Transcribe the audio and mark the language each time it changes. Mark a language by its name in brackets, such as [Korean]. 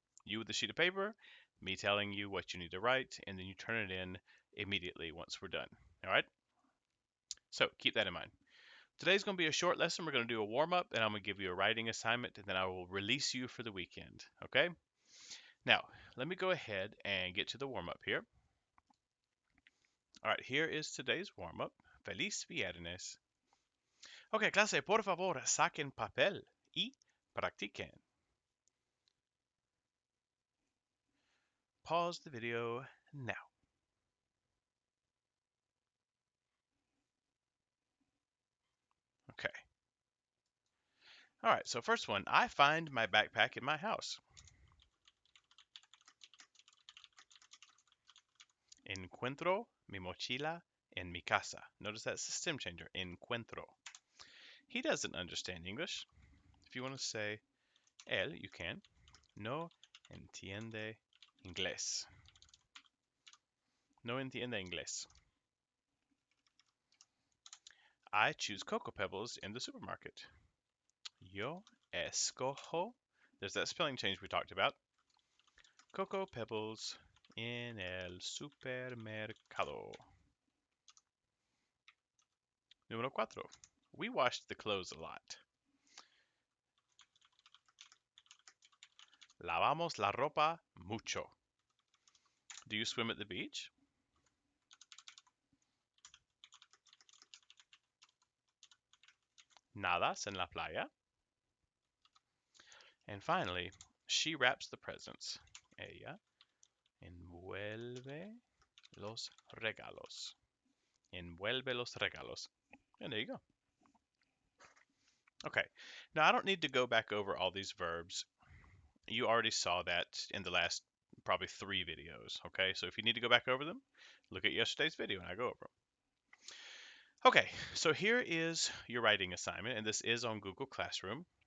[English] You with a sheet of paper, me telling you what you need to write, and then you turn it in immediately once we're done. All right? So keep that in mind. Today's going to be a short lesson. We're going to do a warm up, and I'm going to give you a writing assignment, and then I will release you for the weekend. Okay? Now, let me go ahead and get to the warm up here. All right, here is today's warm up. [Spanish] Feliz Viernes. Ok, clase, por favor, saquen papel y practiquen. [English] Pause the video now. Okay. All right, so first one, I find my backpack in my house. [Spanish] Encuentro mi mochila en mi casa. [English] Notice that's the stem changer. Encuentro. He doesn't understand English. If you want to say él, you can. [Spanish] No entiende inglés. No entiende inglés. [English] I choose Cocoa Pebbles in the supermarket. [Spanish] Yo escojo. [English] There's that spelling change we talked about. [Spanish] Cocoa Pebbles en el supermercado. Número cuatro. [English] We washed the clothes a lot. [Spanish] Lavamos la ropa mucho. [English] Do you swim at the beach? [Spanish] Nadas en la playa. [English] And finally, she wraps the presents. [Spanish] Ella envuelve los regalos. Envuelve los regalos. [English] And there you go. Okay, now I don't need to go back over all these verbs. You already saw that in the last probably 3 videos, okay? So if you need to go back over them, look at yesterday's video and I go over them. Okay, so here is your writing assignment, and this is on Google Classroom.